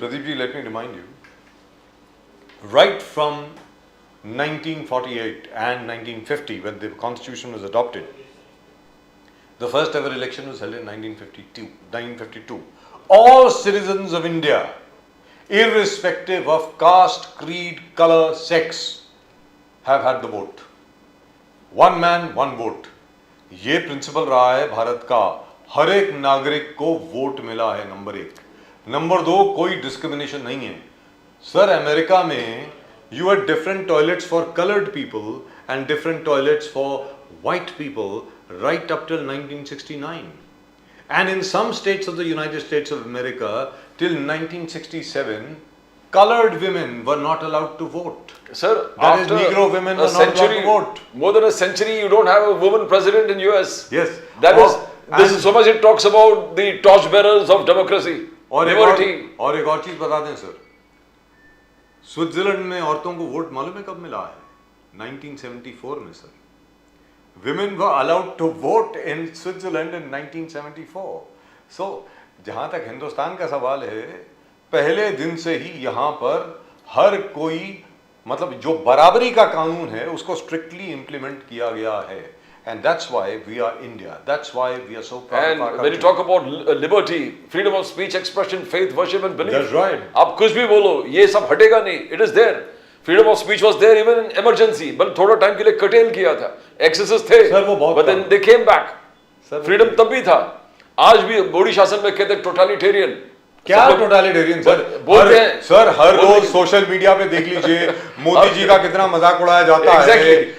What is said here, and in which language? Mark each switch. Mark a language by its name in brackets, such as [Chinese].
[English] Pradeep ji, let me remind you. Right from 1948 and 1950, when the constitution was adopted, the first ever election was held in 1952. All citizens of India, irrespective of caste, creed, color, sex, have had the vote. One man, one vote. [Hindi] ये principal रहा है भारत का. हर एक नागरिक को vote मिला है. Number 1. Number 2, कोई डिस्क्रिमिनेशन नहीं है. सर, अमेरिका में [English] you had different toilets for colored people and different toilets for white people right up till 1969. And in some states of the United States of America, till 1967, colored women were not allowed to vote. Sir, that is, after Negro women were not allowed to vote. More than a century, you don't have a woman president in US. Yes. This is so much it talks about the torchbearers of democracy. [Hindi] और एक और चीज बता दें sir, Switzerland में औरतों को vote मालूम है कब मिला है? 1974 में sir. [English] Women were allowed to vote in Switzerland in 1974. [Hindi] So, जहाँ तक हिंदुस्तान का सवाल है, पहले दिन से ही यहाँ पर हर कोई, मतलब जो बराबरी का कानून है, उसको स्ट्रिक्टली इम्प्लीमेंट किया गया है. [English] And that's why we are India. That's why we are so proud of our country. And when you talk about liberty, freedom of speech, expression, faith, worship and belief. That's right. [Hindi] आप कुछ भी बोलो, ये सब हटेगा नहीं. [English] It is there. Freedom of speech was there even in emergency. [Hindi] बल थोड़ा टाइम के लिए curtail किया था. Excesses थे. सर वो बहुत. [English] But then they came back. [Hindi] Freedom तब भी था. आज भी मोदी शासन में कहते हैं totalitarian. क्या टोटलिटेरियन सर? बोलते हैं सर, हर रोज सोशल मीडिया पे देख लीजिए मोदी जी का कितना मजाक उड़ाया जाता है.